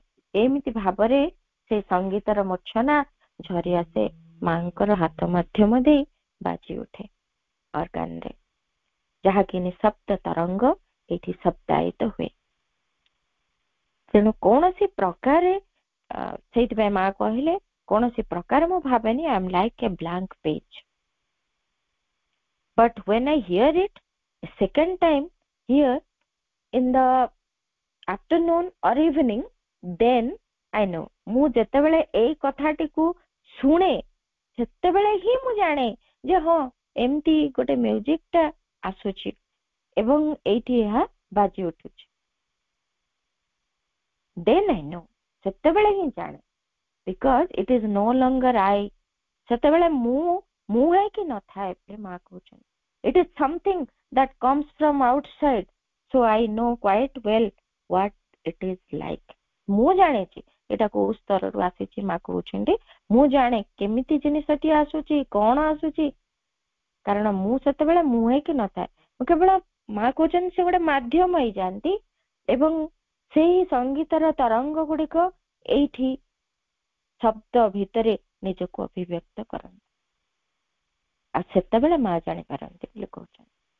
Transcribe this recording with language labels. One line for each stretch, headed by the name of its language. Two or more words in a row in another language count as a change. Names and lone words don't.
Odia: ଏମିତି ଭାବରେ ସେ ସଙ୍ଗୀତର ମୂର୍ଚ୍ଛନା ଝରି ଆସେ ମାଙ୍କର ହାତ ମାଧ୍ୟମ ଦେଇ ବାଜି ଉଠେ ଅର୍ଗାନରେ, ଯାହାକି ନିଶବ୍ଦ ତରଙ୍ଗ ଏଠି ଶବ୍ଦାୟିତ ହୁଏ। ତେଣୁ କୌଣସି ପ୍ରକାରେ ସେଇଥିପାଇଁ ମା କହିଲେ କୌଣସି ପ୍ରକାରେ ମୁଁ ଭାବେନି
English: I am like a blank page, but when I hear it a second time here in the afternoon or evening then I know।
Odia: ମୁଁ ଯେତେବେଳେ ଏଇ କଥାଟିକୁ ଶୁଣେ ସେତେବେଳେ ହିଁ ମୁଁ ଜାଣେ ଯେ ହଁ ଏମିତି ଗୋଟେ ମ୍ୟୁଜିକ ଟା ଆସୁଛି ଏବଂ ଏଇଠି ଏହା ବାଜି ଉଠୁଛି।
English: then I know,
Odia: ସେତେବେଳେ ହିଁ ଜାଣେ,
English: because it is no longer I।
Odia: ସେତେବେଳେ ମୁଁ ହେଇକି ନଥାଏ ବୋଲି ମା କହୁଛନ୍ତି।
English: it is something that comes from outside, so I know quite well what it is like।
Odia: ମୁଁ ଜାଣିଛି ଏଟା କୋଉ ସ୍ତରରୁ ଆସିଛି, ମା କହୁଛନ୍ତି ମୁଁ ଜାଣେ କେମିତି ଜିନିଷଟି ଆସୁଛି, କଣ ଆସୁଛି, କାରଣ ମୁଁ ସେତେବେଳେ ମୁଁ ହେଇକି ନଥାଏ, ମୁଁ କେବଳ ମା କହୁଛନ୍ତି ସେ ଗୋଟେ ମାଧ୍ୟମ ହେଇଯାଆନ୍ତି ଏବଂ ସେଇ ସଙ୍ଗୀତର ତରଙ୍ଗ ଗୁଡିକ ଏଇଠି ଶବ୍ଦ ଭିତରେ ନିଜକୁ ଅଭିବ୍ୟକ୍ତ କରନ୍ତି, ଆଉ ସେତେବେଳେ ମା ଜାଣିପାରନ୍ତି ବୋଲି କହୁଛନ୍ତି।